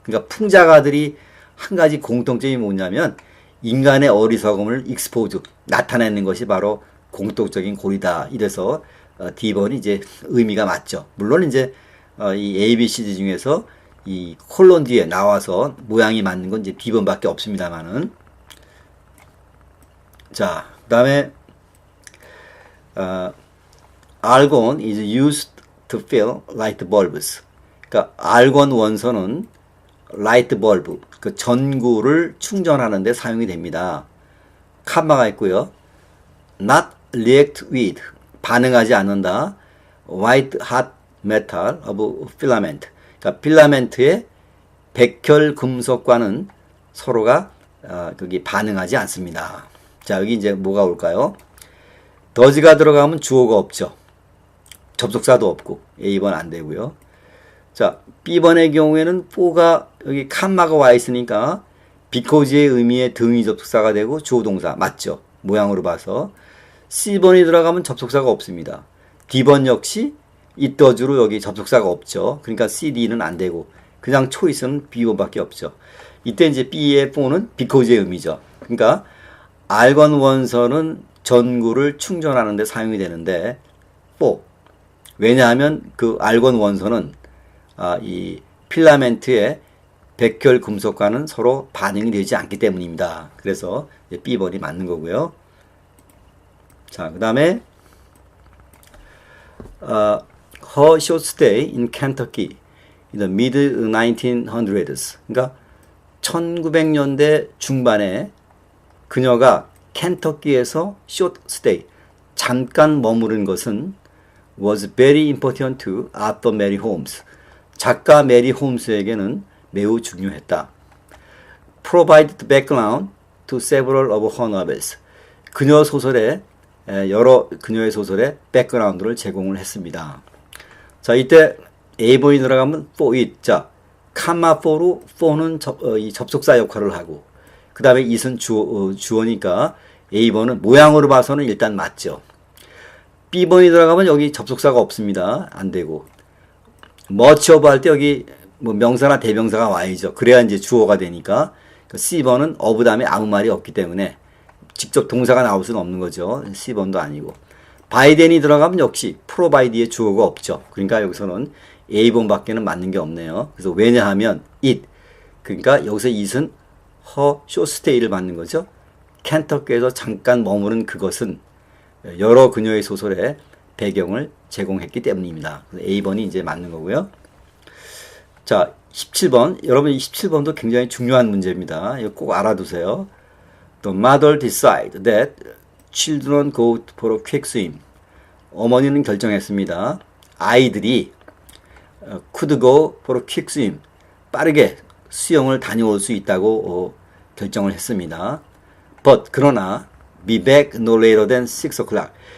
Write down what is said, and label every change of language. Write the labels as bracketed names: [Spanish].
[Korean] 그러니까 풍자가들이 한 가지 공통점이 뭐냐면 인간의 어리석음을 expose 나타내는 것이 바로 공통적인 골이다. 이래서 D번이 이제 의미가 맞죠. 물론 이제 이 A, B, C 중에서 이 콜론 뒤에 나와서 모양이 맞는 건 이제 B번밖에 없습니다만은. 자, 그다음에 [English] argon is used to fill light bulbs. [Korean] 그러니까 argon 원소는 light bulb, 그 전구를 충전하는 데 사용이 됩니다. 칸마가 있고요. [English] not react with, [Korean] 반응하지 않는다. [English] white hot metal of filament. [Korean] 그러니까 필라멘트의 백혈 금속과는 서로가 거기 반응하지 않습니다. 자, 여기 이제 뭐가 올까요? does가 들어가면 주어가 없죠. 접속사도 없고 A번 안 되고요. 자, B번의 경우에는 for가 여기 칸마가 와 있으니까 because의 의미의 등위 접속사가 되고 주어 동사 맞죠? 모양으로 봐서. C번이 들어가면 접속사가 없습니다. D번 역시 it does로 여기 접속사가 없죠. 그러니까 C, D는 안 되고 그냥 초이스는 B번밖에 없죠. 이때 이제 B의 for는 because의 의미죠. 그러니까 argon 원소는 전구를 충전하는 데 사용이 되는데 for. 왜냐하면 그 argon 원소는 이 필라멘트의 백혈 금속과는 서로 반응이 되지 않기 때문입니다. 그래서 B번이 맞는 거고요. 자, 그 다음에 [English] her short stay in Kentucky in the mid 1900s. [Korean] 그러니까 1900년대 중반에 그녀가 켄터키에서 [English] short stay, [Korean] 잠깐 머무른 것은 [English] was very important to Arthur Mary Holmes. [Korean] 작가 메리 홈스에게는 매우 중요했다. [English] Provide the background to several of her novels. [Korean] 그녀 소설에 여러 그녀의 소설에 백그라운드를 제공을 했습니다. 자, 이때 A번이 들어가면 for it. 자, comma for로 for는 이 접속사 역할을 하고 그 다음에 it은 주어니까 A번은 모양으로 봐서는 일단 맞죠. B번이 들어가면 여기 접속사가 없습니다. 안 되고 much of 할 때 여기 뭐 명사나 대명사가 와야죠. 그래야 이제 주어가 되니까 C번은 of 다음에 아무 말이 없기 때문에 직접 동사가 나올 수는 없는 거죠. C번도 아니고 by then이 들어가면 역시 provide의 주어가 없죠. 그러니까 여기서는 A번밖에는 맞는 게 없네요. 그래서 왜냐하면 it 그러니까 여기서 it은 her short stay를 맞는 거죠. 켄터키에서 잠깐 머무른 그것은 여러 그녀의 소설에 배경을 제공했기 때문입니다. A번이 이제 맞는 거고요. 자, 17번. 여러분 이 17번도 굉장히 중요한 문제입니다. 이거 꼭 알아두세요. [English] The mother decide that children go for a quick swim. [Korean] 어머니는 결정했습니다. 아이들이 [English] could go for a quick swim. [Korean] 빠르게 수영을 다녀올 수 있다고 결정을 했습니다. [English] But [Korean] 그러나 [English] be back no later than 6 o'clock.